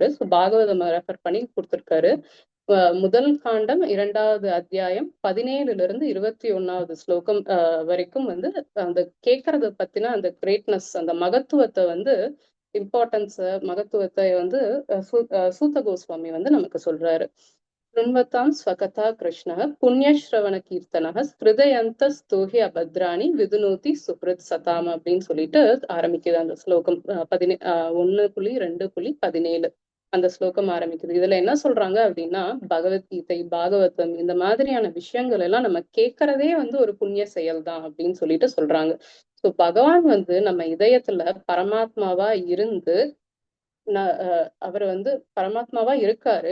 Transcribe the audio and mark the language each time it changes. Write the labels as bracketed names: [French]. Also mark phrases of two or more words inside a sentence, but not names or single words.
[Tamil] ஸோ பாகவதம் ரெஃபர் பண்ணி கொடுத்திருக்காரு. முதல் காண்டம் 2வது அத்தியாயம் 17 21 ஸ்லோகம் வரைக்கும் வந்து அந்த கேட்கறத பத்தின அந்த கிரேட்னஸ், அந்த மகத்துவத்தை வந்து இம்பார்ட்டன்ஸ், மகத்துவத்தை வந்து சூத்த கோஸ்வாமி வந்து நமக்கு சொல்றாரு. [Sanskrit] ृण्वतां स्वकथा कृष्णः पुण्यश्रवण कीर्तनः हृदयन्त स्तोहि अभद्राणि विदुनोति सुहृத் சதாம் [Tamil] அப்படின்னு சொல்லிட்டு ஆரம்பிக்குது அந்த ஸ்லோகம். 1.2.17 அந்த ஸ்லோகம் ஆரம்பிக்குது. இதுல என்ன சொல்றாங்க அப்படின்னா, பகவத்கீதை, பாகவதம் இந்த மாதிரியான விஷயங்கள் எல்லாம் நம்ம கேட்கறதே வந்து ஒரு புண்ணிய செயல் தான் அப்படின்னு சொல்லிட்டு சொல்றாங்க. ஸோ பகவான் வந்து நம்ம இதயத்துல பரமாத்மாவா இருந்து அவர் வந்து பரமாத்மாவா இருக்காரு.